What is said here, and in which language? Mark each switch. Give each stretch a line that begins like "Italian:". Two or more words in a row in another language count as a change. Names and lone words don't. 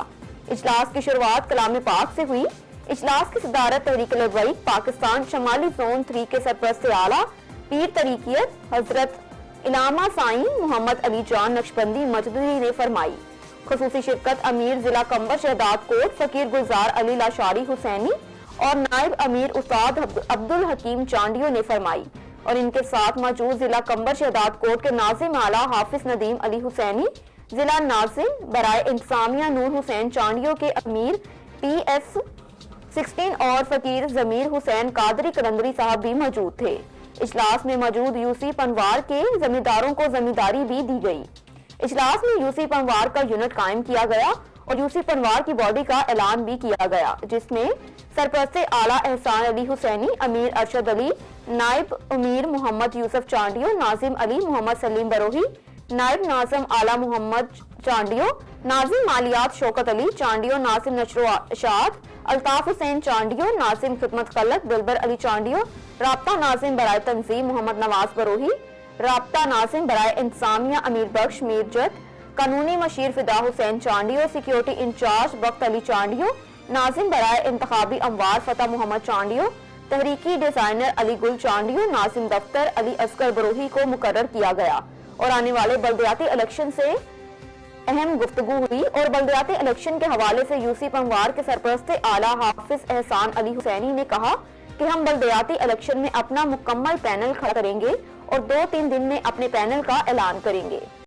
Urdu: اجلاس کی شروعات کلام پاک سے ہوئی۔ اجلاس کی صدارت تحریک لبیک پاکستان شمالی زون 3 کے سرپرست اعلیٰ پیر طریقت حضرت علامہ سائیں محمد علی جان نقشبندی مزدوری نے فرمائی. خصوصی شرکت امیر ضلع قمبر شہداد کوٹ فقیر گلزار علی لاشاری حسینی اور نائب امیر استاد عبد الحکیم چانڈیو نے فرمائی اور ان کے ساتھ موجود ضلع قمبر شہداد کوٹ کے ناظم اعلیٰ حافظ ندیم علی حسینی، ضلع ناظم برائے انتظامیہ نور حسین چانڈیو کے امیر PS 16 اور فقیر ضمیر حسین قادری قلندری صاحب بھی موجود تھے. اجلاس میں موجود UC پنوار کے زمینداروں کو زمینداری بھی دی گئی. اجلاس میں UC پنوار کا یونٹ قائم کیا گیا اور UC پنوار کی باڈی کا اعلان بھی کیا گیا، جس میں سرپرست اعلیٰ احسان علی حسینی، امیر ارشد علی، نائب امیر محمد یوسف چانڈیو، ناظم علی محمد سلیم بروہی، نائب ناظم اعلیٰ محمد چانڈیو، ناظم مالیات شوکت علی چانڈیو، ناظم نشرو اشاد، الطاف حسین چانڈیو، ناظم خدمت خلق دلبر علی چانڈیو، رابطہ ناظم برائے تنظیم محمد نواز بروہی، رابطہ ناظم برائے انتظامیہ امیر بخش میرجت، قانونی مشیر فدا حسین چانڈیو,
English: security incharge
Urdu: بخت علی چانڈیو، ناظم برائے انتخابی امور فتح محمد چانڈیو، تحریکی ڈیزائنر علی گل چانڈیو, ناظم دفتر علی اصغر بروہی کو مقرر کیا گیا اور آنے والے بلدیاتی الیکشن سے اہم گفتگو ہوئی اور بلدیاتی الیکشن کے حوالے سے UC پنوار کے سرپرست اعلیٰ حافظ احسان علی حسینی نے کہا کہ ہم بلدیاتی الیکشن میں اپنا مکمل پینل کھڑا کریں گے اور 2-3 دن میں اپنے پینل کا اعلان کریں گے.